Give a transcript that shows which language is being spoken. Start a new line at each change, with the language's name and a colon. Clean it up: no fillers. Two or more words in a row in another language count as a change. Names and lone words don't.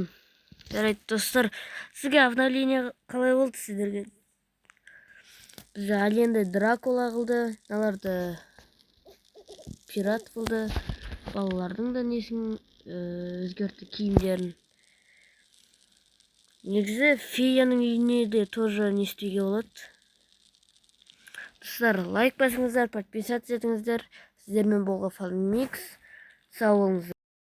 Kyrgyz: Жарайт достор, сизге обновление калай болду сиздерге? Бизде Аленде Дракула кылды, аларда пират кылды. Балалардын да несин өзгөртү, кийимдерин. Негизи феянын үйүнө да тоже не істеуге болот. Достор,
Kazakh: лайк басыңыздар, подписаться етіңіздер. Сіздермен болған Фармикс. Сау болыңыздар.